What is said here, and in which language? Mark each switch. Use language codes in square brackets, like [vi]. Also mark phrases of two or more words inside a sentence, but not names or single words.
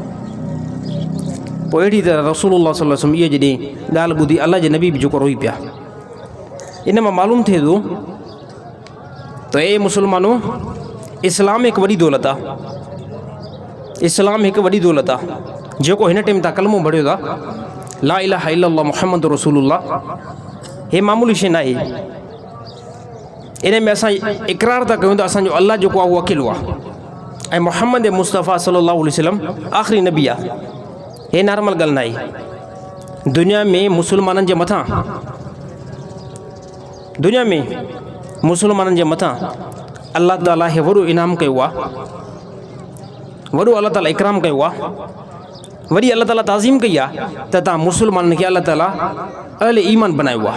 [sd] पोइ अहिड़ी तरह रसूलुल्लाह [ar] صلى الله عليه وسلم [sd] इहा जॾहिं ॻाल्हि ॿुधी अलाह जे नबी बि जेको रोई पिया। इन मां मालूम थिए थो त ए मुस्लमानो, इस्लाम हिकु वॾी दौलत आहे, इस्लाम हिकु वॾी दौलत आहे। जेको हिन टाइम तव्हां कलमो पढ़ियो था [ar] لا إله إلا الله محمد رسول الله, [sd] हे मामूली शइ न आहे। इन में असां इक़रार था कयूं त असांजो अलाह जेको आहे उहो अकेलो आहे ऐं मुहम्मद मुस्तफ़ा [ar] صلى الله عليه وسلم [sd] आख़िरी नबी आहे। हे नॉर्मल ॻाल्हि न आहे। दुनिया में मुस्लमाननि जे मथां, दुनिया में मुस्लमाननि जे मथां अलाह ताला हे वॾो इनाम कयो आहे, वॾो अलाह ताला इकराम कयो आहे, वरी अलाह ताला ताज़ीम कई आहे त तव्हां मुस्लमाननि खे अलाह ताला अहले ईमान बनायो आहे।